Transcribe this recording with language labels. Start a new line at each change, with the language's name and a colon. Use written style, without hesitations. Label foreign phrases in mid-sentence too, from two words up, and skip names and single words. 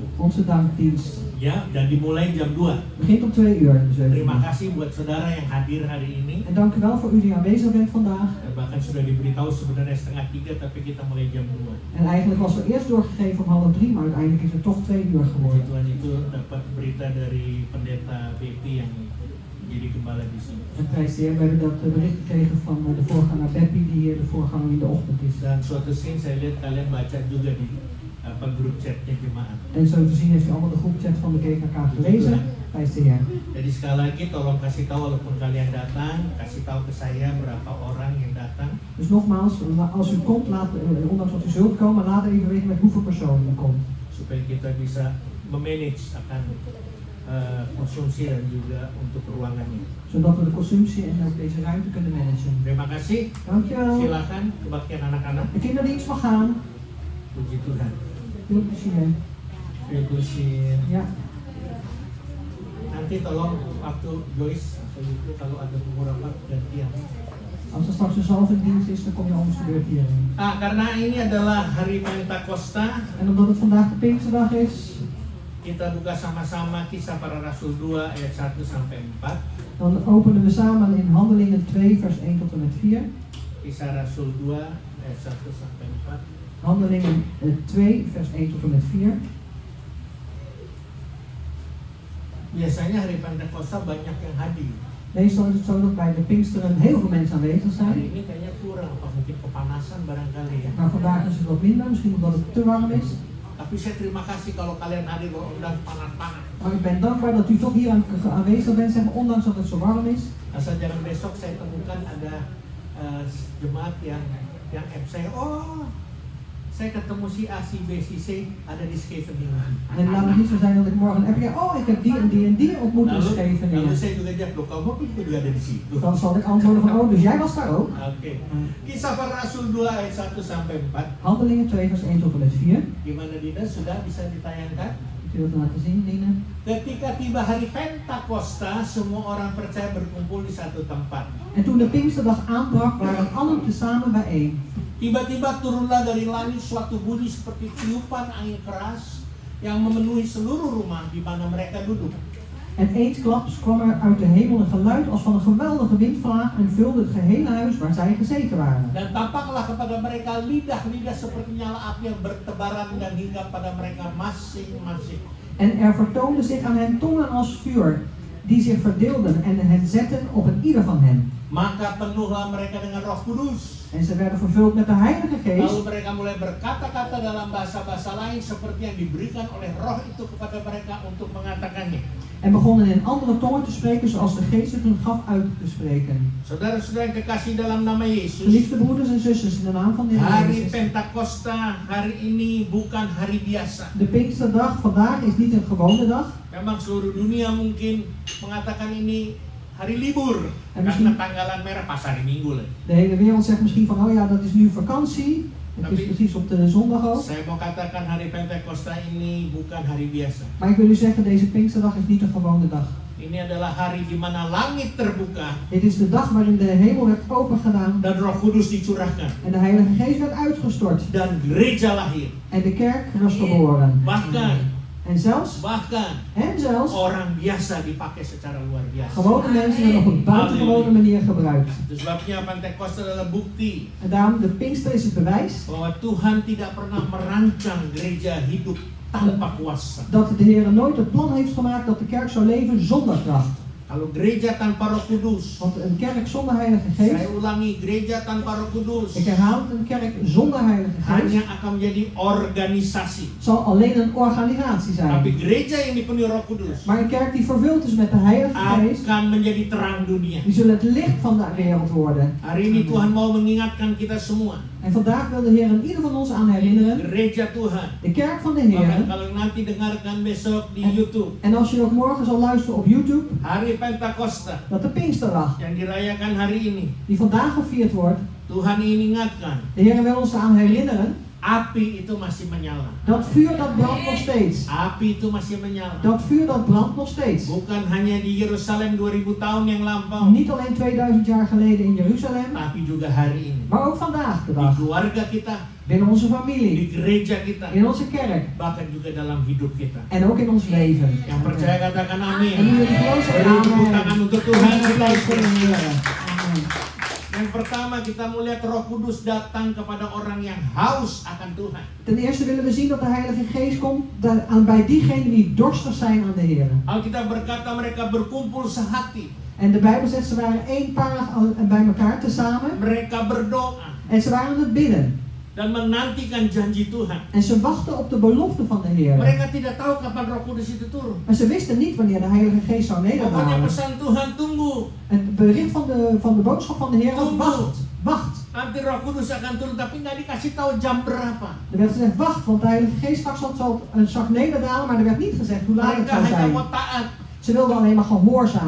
Dutch: Onze dankdienst.
Indonesian: Ya, dan dimulai jam 2.
Dutch: Begint om 2 uur. Dus
Indonesian: Terima kasih buat saudara yang hadir hari ini.
Dutch: En dank u wel voor u die aanwezig bent vandaag.
Indonesian: Bahkan sudah diberitahu sebenarnya 2:30, tapi kita mulai jam 2.
Dutch: En eigenlijk was er eerst doorgegeven om 2:30, maar uiteindelijk is het toch 2 uur geworden.
Indonesian: Tuhan itu dapat berita dari pendeta BP yang jadi gembala di sini.
Dutch: En prijs de Heer, we hebben dat bericht gekregen van de voorganger Beppie, die hier de voorganger in de ochtend is.
Indonesian: Dan suatu scene saya lihat kalian baca juga di grup chatnya jemaat.
Dutch: En zo te zien heeft u allemaal de groepchat van de GKK gelezen. Prijs de Heer.
Indonesian: Jadi sekali lagi tolong kasih tahu walaupun kalian datang, kasih tahu ke saya berapa orang yang datang.
Dutch: Dus nogmaals, als u komt, ondanks dat u zult komen, laat even weten met hoeveel personen u komt.
Indonesian: Supaya kita bisa memanage akan konsumsi dan juga untuk ruangannya.
Dutch: Zodat we de consumptie en ook deze ruimte kunnen managen.
Indonesian: Terima kasih.
Dutch: Dankjewel.
Indonesian: Silakan kebaktian anak-anak.
Dutch: De kinderdienst mag gaan.
Indonesian: Puji Tuhan.
Dutch: Veel plezier. Veel plezier. Ja.
Indonesian: Nanti tolong waktu Joyce atau itu kalau ada beberapa gantian.
Dutch: Als er straks een zalvingdienst is, dan kom je om de beurt hierheen.
Indonesian: Karena ini adalah hari Pentakosta.
Dutch: En omdat het vandaag de Pinksterdag is,
Indonesian: kita buka sama-sama Kisah Para Rasul 2 ayat 1 sampai 4.
Dutch: dan openen we samen in Handelingen 2 vers 1 tot en met 4.
Indonesian: Kisah Rasul 2 ayat 1 sampai 4.
Dutch: Handelingen 2 vers 1 tot en met 4.
Indonesian: Biasanya hari Pentakosta banyak yang hadir.
Dutch: Meestal is het zo dat bij de Pinksteren heel veel mensen aanwezig
Indonesian: Hari
Dutch: zijn.
Indonesian: ini kayaknya kurang, apa mungkin kepanasan barangkali ya.
Dutch: Maar vandaag is het wat minder, misschien omdat het te warm is.
Indonesian: Tapi saya terima kasih kalau kalian hadir walaupun panas-panas.
Dutch: Maar ik ben dankbaar dat u toch hier aanwezig bent, zeg maar, ondanks dat het zo warm is.
Indonesian: Asal jangan besok saya temukan ada jemaat yang app saya, oh saya ketemu si A, si B, si C ada di Scheveningen.
Dutch: En laat het niet zo zijn dat ik morgen heb, oh ik heb die en die ontmoet in
Indonesian: Lalu
Dutch: Scheveningen.
Indonesian: saya juga jawab, loh kamu juga ada di situ.
Dutch: Dan zal ik antwoorden van, oh dus jij was daar ook.
Indonesian: Oke. Kisah Para Rasul 2 ayat 1 sampai 4.
Dutch: Handelingen 2 vers 1 tot en met 4.
Indonesian: Gimana Dina, sudah bisa ditayangkan?
Dutch: Ik wil het laten zien, Lina.
Indonesian: Ketika tiba hari Pentakosta, semua orang percaya berkumpul di satu tempat.
Dutch: En toen de Pinksterdag aanbrak, waren allen tezamen bijeen.
Indonesian: Tiba-tiba turunlah dari langit suatu bunyi seperti tiupan angin keras yang memenuhi seluruh rumah di mana mereka duduk.
Dutch: En eensklaps kwam er uit de hemel een geluid als van een geweldige windvlaag en vulde het gehele huis waar zij gezeten waren.
Indonesian: Dan tampaklah kepada mereka lidah-lidah seperti nyala api yang bertebaran dan hingga pada mereka masing-masing.
Dutch: En er vertoonden zich aan hen tongen als vuur, die zich verdeelden en hen zetten op een ieder van hen.
Indonesian: Maka penuhlah mereka dengan Roh Kudus.
Dutch: En ze werden vervuld met de Heilige
Indonesian: Lalu
Dutch: Geest.
Indonesian: mereka mulai berkata-kata dalam bahasa-bahasa lain seperti yang diberikan oleh Roh itu kepada mereka untuk mengatakannya.
Dutch: En begonnen in andere tongen te spreken zoals de Geest het hun gaf uit te spreken.
Indonesian: Saudara-saudara yang kekasih dalam nama Yesus,
Dutch: Geliefde broeders en zusters, in de naam van de Heer
Indonesian: hari
Dutch: Jezus.
Indonesian: Pentakosta hari ini bukan hari biasa.
Dutch: De Pinksterdag vandaag is niet een gewone dag.
Indonesian: Memang seluruh dunia mungkin mengatakan ini hari libur
Dutch: En
Indonesian: karena
Dutch: misschien
Indonesian: tanggalan merah pas hari Minggu lah.
Dutch: de hele wereld zegt misschien van, oh ja, dat is nu vakantie. Het is precies op de zondag ook.
Indonesian: Saya mau katakan hari Pentakosta ini bukan hari biasa.
Dutch: Maar ik wil u zeggen, deze Pinksterdag is niet een gewone dag.
Indonesian: Ini adalah hari di mana langit terbuka
Dutch: Dit is de dag waarin de hemel werd opengedaan
Indonesian: dan Roh Kudus dicurahkan
Dutch: en de Heilige Geest werd uitgestort.
Indonesian: dan gereja lahir.
Dutch: En de kerk was geboren.
Indonesian: Bahkan
Dutch: En zelfs
Indonesian: orang biasa dipakai secara luar biasa.
Dutch: gewone mensen werden op een buitengewone manier gebruikt.
Indonesian: Itu sebabnya Pentakosta adalah bukti
Dutch: En daarom, de Pinkster is het bewijs
Indonesian: bahwa Tuhan tidak pernah merancang gereja hidup tanpa kuasa.
Dutch: dat de Heer nooit het plan heeft gemaakt dat de kerk zou leven zonder kracht.
Indonesian: Kalau gereja tanpa Roh Kudus,
Dutch: Want een kerk zonder Heilige Geest,
Indonesian: saya ulangi, gereja tanpa Roh Kudus
Dutch: ik herhaal het, een kerk zonder Heilige
Indonesian: hanya
Dutch: Geest
Indonesian: akan menjadi organisasi.
Dutch: zal alleen een organisatie
Indonesian: Tapi
Dutch: zijn.
Indonesian: gereja yang dipenuhi Roh Kudus
Dutch: Maar een kerk die vervuld is met de Heilige Geest,
Indonesian: akan menjadi terang dunia.
Dutch: die zullen het licht van de wereld worden.
Indonesian: Hari ini Tuhan mau mengingatkan kita semua,
Dutch: En vandaag wil de Heer in ieder van ons aan herinneren,
Indonesian: gereja Tuhan.
Dutch: de kerk van de
Indonesian: Bahkan
Dutch: Heer.
Indonesian: kalau nanti dengarkan besok di YouTube,
Dutch: En als je ook morgen zal luisteren op YouTube,
Indonesian: hari Pentakosta
Dutch: dat de Pinksterdag,
Indonesian: yang dirayakan hari ini,
Dutch: die vandaag gevierd wordt,
Indonesian: Tuhan ingin ingatkan,
Dutch: de Heer wil ons aan herinneren,
Indonesian: api itu masih menyala.
Dutch: dat vuur dat brandt nog steeds.
Indonesian: Api itu masih menyala.
Dutch: Dat vuur dat brandt nog steeds.
Indonesian: Bukan hanya di Yerusalem 2000 tahun yang lampau,
Dutch: Niet alleen 2000 jaar geleden in Jeruzalem,
Indonesian: tapi juga hari ini.
Dutch: maar ook vandaag de
Indonesian: Di
Dutch: dag.
Indonesian: keluarga kita,
Dutch: Binnen onze
Indonesian: di
Dutch: familie,
Indonesian: gereja kita,
Dutch: in onze kerk
Indonesian: bahkan juga dalam hidup kita.
Dutch: en ook in ons leven.
Indonesian: Yang percaya katakan
Dutch: En
Indonesian: amin.
Dutch: nu jullie geloof
Indonesian: Beri
Dutch: zeggen
Indonesian: tepuk tangan
Dutch: amen.
Indonesian: untuk Tuhan kita.
Dutch: Applaus voor de Heer. Amen.
Indonesian: Yang pertama kita melihat Roh Kudus datang kepada orang yang haus akan Tuhan.
Dutch: Ten eerste willen we zien dat de Heilige Geest komt bij diegenen die dorstig zijn aan de Heer.
Indonesian: Alkitab berkata mereka berkumpul sehati.
Dutch: En de Bijbel zegt ze waren eenparig bij elkaar tezamen
Indonesian: Mereka berdoa
Dutch: en ze waren aan het bidden.
Indonesian: dan menantikan janji Tuhan.
Dutch: En ze wachten op de belofte van de Heer.
Indonesian: Mereka tidak tahu kapan Roh Kudus itu turun.
Dutch: Maar ze wisten niet wanneer de Heilige Geest zou
Indonesian: Pokoknya
Dutch: nederdalen.
Indonesian: pesan Tuhan, tunggu.
Dutch: Het bericht van de boodschap van de Heer was wacht, wacht.
Indonesian: Nanti Roh Kudus akan turun, tapi nggak dikasih tahu jam berapa.
Dutch: Er werd gezegd wacht, want de Heilige Geest straks zal nederdalen, maar er werd niet gezegd hoe laat het
Indonesian: Mereka
Dutch: zou
Indonesian: hanya
Dutch: zijn.
Indonesian: mau taat,
Dutch: Ze wilden alleen maar gehoorzamen.